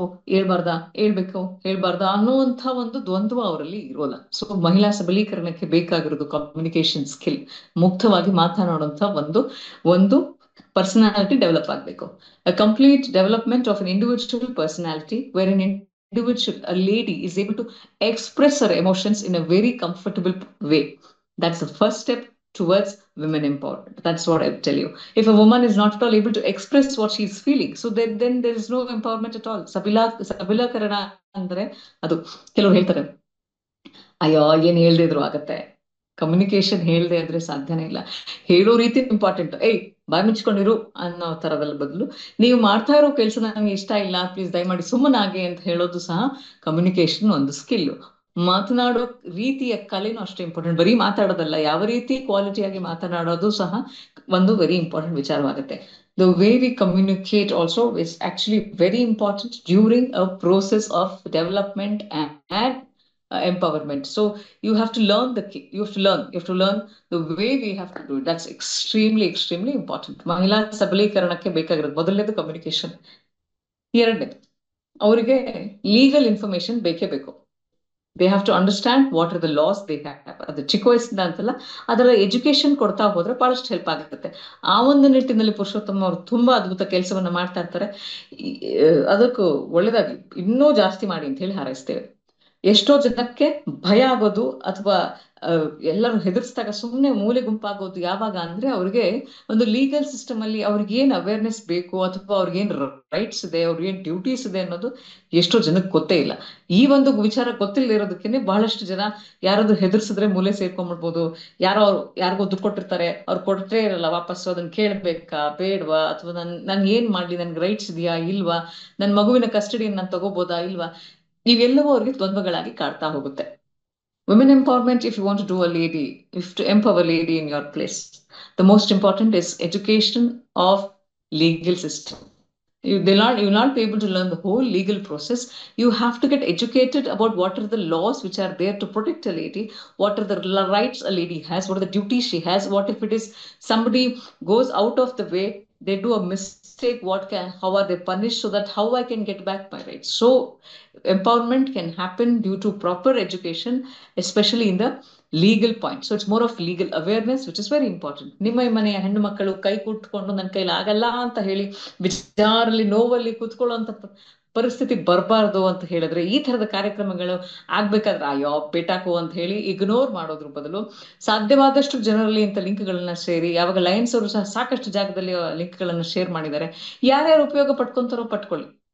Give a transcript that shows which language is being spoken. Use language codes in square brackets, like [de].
[kn] ಹೇಳ್ಬಾರ್ದ ಅನ್ನುವಂಥ ಒಂದು ದ್ವಂದ್ವ ಅವರಲ್ಲಿ ಇರೋಲ್ಲ. ಸೊ ಮಹಿಳಾ ಸಬಲೀಕರಣಕ್ಕೆ ಬೇಕಾಗಿರೋದು ಕಮ್ಯುನಿಕೇಶನ್ ಸ್ಕಿಲ್, ಮುಕ್ತವಾಗಿ ಮಾತನಾಡುವಂತ ಒಂದು ಪರ್ಸನಾಲಿಟಿ ಡೆವಲಪ್ ಆಗ್ಬೇಕು. [en] A complete development of an individual personality where an individual, a lady, is able to express her emotions in a very comfortable way. That's the first step towards women empowerment. That's what I tell you. If a woman is not at all able to express what she is feeling, so then there is no empowerment at all. [kn] ಸಬಲೀಕರಣ ಅಂದ್ರೆ ಅದು ಕೆಲವರು ಹೇಳ್ತಾರೆ, ಅಯ್ಯೋ ಏನ್ ಹೇಳ್ದೆ ಇದ್ರು ಆಗತ್ತೆ. ಕಮ್ಯುನಿಕೇಶನ್ ಹೇಳ್ದೆ ಅಂದ್ರೆ ಸಾಧ್ಯನೇ ಇಲ್ಲ. ಹೇಳೋ ರೀತಿ ಇಂಪಾರ್ಟೆಂಟ್. ಬಾಯಿ ಮುಚ್ಕೊಂಡಿರು ಅನ್ನೋ ತರದಲ್ಲ ಬದಲು, ನೀವು ಮಾಡ್ತಾ ಇರೋ ಕೆಲಸ ನನಗೆ ಇಷ್ಟ ಇಲ್ಲ, ಪ್ಲೀಸ್ ದಯಮಾಡಿ ಸುಮ್ಮನಾಗೆ ಅಂತ ಹೇಳೋದು ಸಹ ಕಮ್ಯುನಿಕೇಶನ್ ಒಂದು ಸ್ಕಿಲ್. ಮಾತನಾಡೋ ರೀತಿಯ ಕಲೆನೂ ಅಷ್ಟೇ ಇಂಪಾರ್ಟೆಂಟ್. ಬರೀ ಮಾತಾಡೋದಲ್ಲ, ಯಾವ ರೀತಿ ಕ್ವಾಲಿಟಿಯಾಗಿ ಮಾತನಾಡೋದು ಸಹ ಒಂದು [en] very important [kn] ವಿಚಾರವಾಗುತ್ತೆ. [en] The way we communicate also is actually very important during a process of development and empowerment. So you have to learn you have to learn the way we have to do it. That's extremely important. [kn] ಮಹಿಳಾ ಸಬಲೀಕರಣಕ್ಕೆ ಬೇಕಾಗಿರೋದು ಮೊದಲನೇದು communication. ಎರಡನೇದು, ಅವರಿಗೆ legal information ಬೇಕೇ ಬೇಕು. [en] They have to understand what are the laws they have. [kn] ಅದು ಚಿಕ್ಕ ವಯಸ್ಸಿಂದ ಅಂತಲ್ಲ, ಅದರ ಎಜುಕೇಶನ್ ಕೊಡ್ತಾ ಹೋದ್ರೆ ಬಹಳಷ್ಟು ಹೆಲ್ಪ್ ಆಗುತ್ತೆ. ಆ ಒಂದು ನಿಟ್ಟಿನಲ್ಲಿ ಪುರುಷೋತ್ತಮ ಅವರು ತುಂಬಾ ಅದ್ಭುತ ಕೆಲಸವನ್ನ ಮಾಡ್ತಾ ಇರ್ತಾರೆ. ಅದಕ್ಕೂ ಒಳ್ಳೇದಾಗಿ ಇನ್ನೂ ಜಾಸ್ತಿ ಮಾಡಿ ಅಂತ ಹೇಳಿ ಹಾರೈಸ್ತೇವೆ. ಎಷ್ಟೋ ಜನಕ್ಕೆ ಭಯ ಆಗೋದು ಅಥವಾ ಎಲ್ಲರೂ ಹೆದರ್ಸಿದಾಗ ಸುಮ್ಮನೆ ಮೂಲೆ ಗುಂಪಾಗೋದು ಯಾವಾಗ ಅಂದ್ರೆ ಅವ್ರಿಗೆ ಒಂದು ಲೀಗಲ್ ಸಿಸ್ಟಮ್ ಅಲ್ಲಿ ಅವ್ರಿಗೆ ಏನ್ ಅವೇರ್ನೆಸ್ ಬೇಕು ಅಥವಾ ಅವ್ರಿಗೇನ್ ರೈಟ್ಸ್ ಇದೆ, ಅವ್ರಿಗೇನ್ ಡ್ಯೂಟೀಸ್ ಇದೆ ಅನ್ನೋದು ಎಷ್ಟೋ ಜನಕ್ಕೆ ಗೊತ್ತೇ ಇಲ್ಲ. ಈ ಒಂದು ವಿಚಾರ ಗೊತ್ತಿಲ್ಲದೆ ಇರೋದಕ್ಕೆ ಬಹಳಷ್ಟು ಜನ ಯಾರಾದ್ರೂ ಹೆದರ್ಸಿದ್ರೆ ಮೂಲೆ ಸೇರ್ಕೊಂಡ್ಬಿಡ್ಬೋದು. ಯಾರಿಗೋ ದುಡ್ಡು ಕೊಟ್ಟಿರ್ತಾರೆ, ಅವ್ರು ಕೊಟ್ಟೇ ಇರಲ್ಲ ವಾಪಸ್ಸು, ಅದನ್ನ ಕೇಳ್ಬೇಕಾ ಬೇಡ್ವಾ, ಅಥವಾ ನನ್ ಏನ್ ಮಾಡ್ಲಿ, ನನ್ಗೆ ರೈಟ್ಸ್ ಇದೆಯಾ ಇಲ್ವಾ, ನನ್ ಮಗುವಿನ ಕಸ್ಟಡಿಯನ್ನು ನಾನು ತಗೋಬೋದಾ ಇಲ್ವಾ, ಇವೆಲ್ಲವೂ ಅವ್ರಿಗೆ ದ್ವಂದ್ವಗಳಾಗಿ ಕಾಡ್ತಾ ಹೋಗುತ್ತೆ. [en] Women empowerment, if you want to do a lady, if to empower a lady in your place, the most important is education of legal system. You will not be able to learn the whole legal process. You have to get educated about what are the laws which are there to protect a lady, what are the rights a lady has, what are the duties she has, what if it is somebody goes out of the way, they do a mistake, how are they punished, so that how I can get back my rights. So empowerment can happen due to proper education, especially in the legal point. So it's more of legal awareness, which is very important. [kn] ನಿಮ್ಮ ಮನೆಯ ಹೆಣ್ಣು ಮಕ್ಕಳು ಕೈ ಕುಟ್ಕೊಂಡು ನನ್ನ ಕೈಲಿ ಆಗಲ್ಲ ಅಂತ ಹೇಳಿ ವಿಚಾರಲ್ಲಿ ನೋವಲ್ಲಿ ಕೂತ್ಕೊಳ್ಳುವಂತ ಪರಿಸ್ಥಿತಿ ಬರಬಾರ್ದು ಅಂತ ಹೇಳಿದ್ರೆ, ಈ ತರದ ಕಾರ್ಯಕ್ರಮಗಳು ಆಗ್ಬೇಕಾದ್ರೆ ಅಯ್ಯೋ ಬೇಟಾಕು ಅಂತ ಹೇಳಿ ಇಗ್ನೋರ್ ಮಾಡೋದ್ರ ಬದಲು ಸಾಧ್ಯವಾದಷ್ಟು ಜನರಲ್ಲಿ ಇಂಥ ಲಿಂಕ್ಗಳನ್ನ ಸೇರಿ, ಯಾವಾಗ ಲಯನ್ಸ್ ಅವರು ಸಹ ಸಾಕಷ್ಟು ಜಾಗದಲ್ಲಿ ಲಿಂಕ್ಗಳನ್ನ ಶೇರ್ ಮಾಡಿದ್ದಾರೆ, ಯಾರ್ಯಾರು ಉಪಯೋಗ ಪಟ್ಕೊಂತಾರೋ ಪಟ್ಕೊಳ್ಳಿ.